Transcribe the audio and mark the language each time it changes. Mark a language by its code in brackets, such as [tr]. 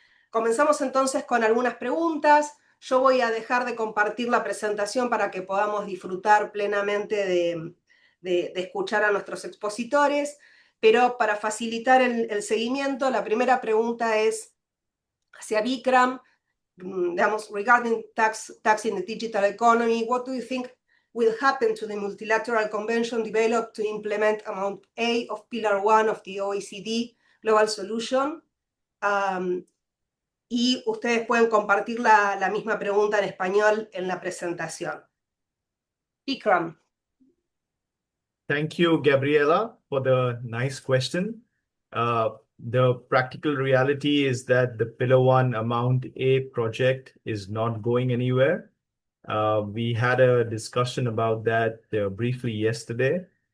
[es] Comenzamos entonces con algunas preguntas. Yo voy a dejar de compartir la presentación para que podamos disfrutar plenamente de escuchar a nuestros expositores, pero para facilitar el seguimiento, la primera pregunta es hacia Bikram, digamos, [en] regarding tax in the digital economy. What do you think will happen to the multilateral convention developed to implement Amount A of Pillar 1 of the OECD Global Solution? [es] Y ustedes pueden compartir la misma pregunta en español en la presentación. Bikram. [en] Thank you, Gabriela, for the nice question. The practical reality is that the Pillar 1 Amount A project is not going anywhere. We had a discussion about that briefly yesterday.